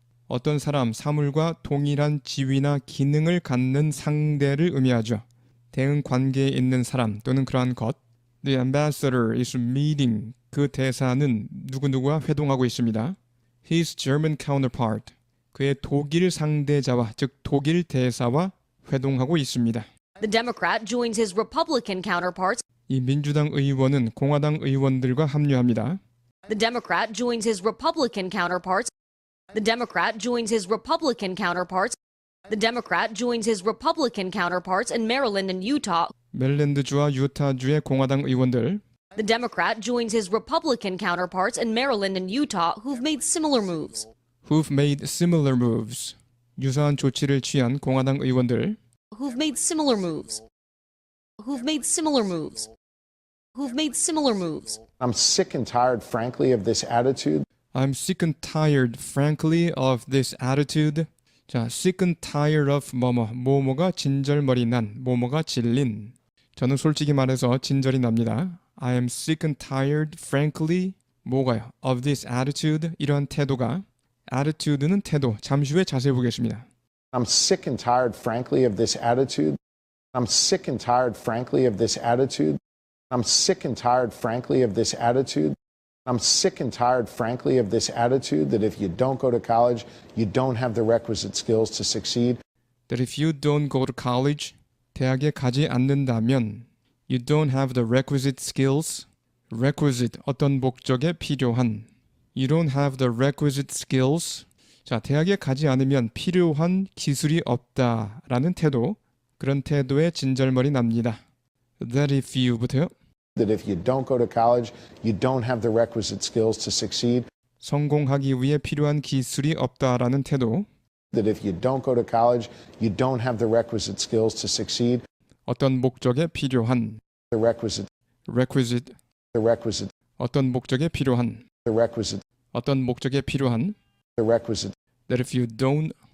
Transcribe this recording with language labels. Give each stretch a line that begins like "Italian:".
Korean: 어떤 사람, 사물과 동일한 지위나 기능을 갖는 상대를 의미하죠. 대응 관계에 있는 사람 또는 그러한 것.
English: The ambassador is meeting.
Korean: 그 대사는 누구누구와 회동하고 있습니다.
English: His German counterpart.
Korean: 그의 독일 상대자와 즉 독일 대사와 회동하고 있습니다.
English: The Democrat joins his Republican counterparts.
Korean: 이 민주당 의원은 공화당 의원들과 합류합니다.
English: The Democrat joins his Republican counterparts. The Democrat joins his Republican counterparts. The Democrat joins his Republican counterparts in Maryland and Utah.
Korean: 메릴랜드주와 유타주의 공화당 의원들.
English: The Democrat joins his Republican counterparts in Maryland and Utah who've made similar moves. Who've made similar moves.
Korean: 유사한 조치를 취한 공화당 의원들.
English: Who've made similar moves. Who've made similar moves. Who've made similar moves. I'm sick and tired, frankly, of this attitude. I'm sick and tired, frankly, of this attitude.
Korean: 자,
English: sick and tired of
Korean: 뭐뭐가 진절머리 난, 뭐뭐가 질린. 저는 솔직히 말해서 진절이 납니다.
English: I am sick and tired, frankly,
Korean: 뭐가요?
English: Of this attitude,
Korean: 이러한 태도가. attitude는 태도, 잠시 후에 자세히 보겠습니다.
English: I'm sick and tired, frankly, of this attitude. I'm sick and tired, frankly, of this attitude. I'm sick and tired, frankly, of this attitude. I'm sick and tired, frankly, of this attitude that if you don't go to college, you don't have the requisite skills to succeed. That if you don't go to college,
Korean: 대학에 가지 않는다면
English: you don't have the requisite skills.
Korean: requisite, 어떤 목적에 필요한.
English: You don't have the requisite skills.
Korean: 자, 대학에 가지 않으면 필요한 기술이 없다라는 태도. 그런 태도에 진절머리 납니다.
English: That if you
Korean: 부터요.
English: That if you don't go to college, you don't have the requisite skills to succeed.
Korean: 성공하기 위해 필요한 기술이 없다라는 태도.
English: That if you don't go to college, you don't have the requisite skills to succeed.
Korean: 어떤 목적에 필요한.
English: The requisite. requisite. The requisite.
Korean: 어떤 목적에 필요한.
English: The requisite.
Korean: 어떤 목적에 필요한.
English: The requisite. That if you don't.